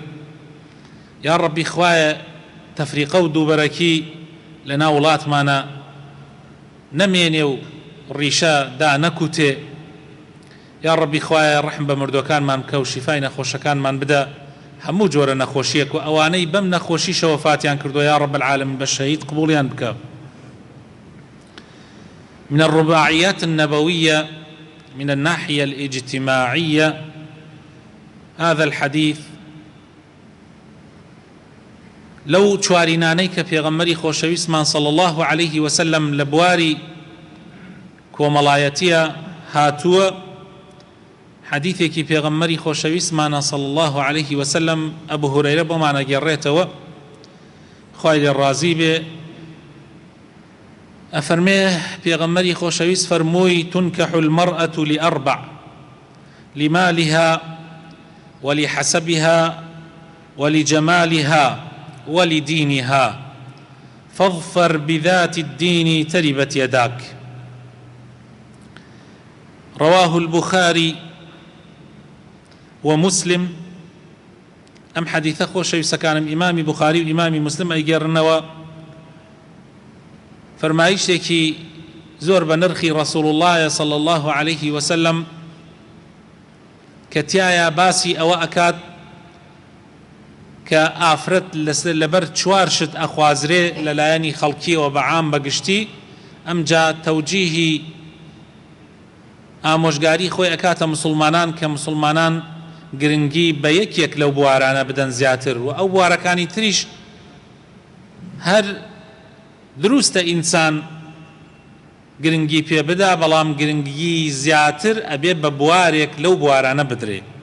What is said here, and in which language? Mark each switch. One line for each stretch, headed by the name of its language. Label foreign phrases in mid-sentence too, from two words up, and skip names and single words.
Central Kurdish: یا ڕەبی خوایە تەفریقە و دووبەرەکی لە ناو وڵاتمانە نەمێنێ و ڕیشە دا نەکوتێ. یا ڕەبی خوایە ڕەحم بە مردوەکانمان بکە و شیفای نەخۆشەکانمان بدە، هەموو جۆرە نەخۆشیەک و ئەوانەی بەم نەخۆشیشەوە فاتیان کردو
Arabic: یا ڕەب العالەمین
Central Kurdish: بە شەهید قبوڵیان بکە.
Arabic: من الرباعيات النبوية من الناحية الاجتماعية هذا الحديث
Central Kurdish: لو چوارینانەی کە پێغەمبەری خۆشەویستمان
Arabic: صلى الله عليه وسلم
Central Kurdish: لە بواری کۆمەڵایەتیە هاتووە، حديثێکی پێغەمبەری خۆشەویستمانە
Arabic: صلى الله عليه وسلم
Central Kurdish: ئەبو هورەیرە بۆمانە گێڕێتەوە، خوای لێ ڕازی بێ. ئەفەرمێ پێغەمبەری خۆشەویست فەرمووی
Arabic: تنكح المرأة لأربع لمالها ولحسبها ولجمالها ولدينها فاظفر بذات الدين تربت يداك. رواه البخاري ومسلم.
Central Kurdish: ئەم حەدیثە خۆشەویستەکانم ئیمامی بوخاری و ئیمامی مسلم ئەیگێڕنەوە، فەرمایشتێکی زۆر بە نرخی ڕەسوڵ اللهە
Arabic: صلى الله عليه وسلم
Central Kurdish: کە تایە باسی ئەوە ئەکات کە ئافرەت لەبەر چوار شت ئەخوازرێ لەلایەنی خەڵکیەوە بەعام بەگشتی. ئەمجا تەوجیهی ئامۆژگاری خۆی ئەکاتە مسلمانان کە مسلمانان گرنگی بە یەکێک لەو بوارانە بدەن زیاتر، و ئەو بوارەکانی تریش هەر دروستە ئینسان گرنگی پێ بدا، بەڵام گرنگی زیاتر ئەبێ بە بوارێک لەو بوارانە بدرێ.